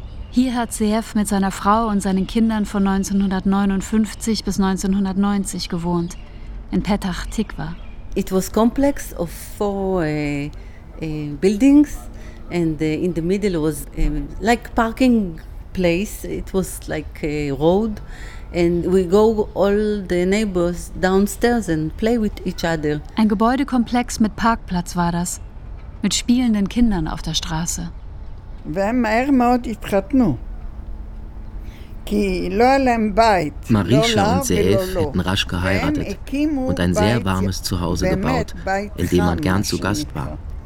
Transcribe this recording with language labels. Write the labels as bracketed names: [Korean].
[German] Hier hat Zev mit seiner Frau und seinen Kindern von 1959 bis 1990 gewohnt, in Petach Tikva. [English] It was complex of four buildings and in the middle was like parking place. It was like a road and we go all the neighbors downstairs and play with each other. [German] Ein Gebäudekomplex mit Parkplatz war das, mit spielenden Kindern auf der Straße. Marisha und Zev hätten rasch geheiratet und ein sehr warmes Zuhause gebaut, in dem man gern zu Gast war.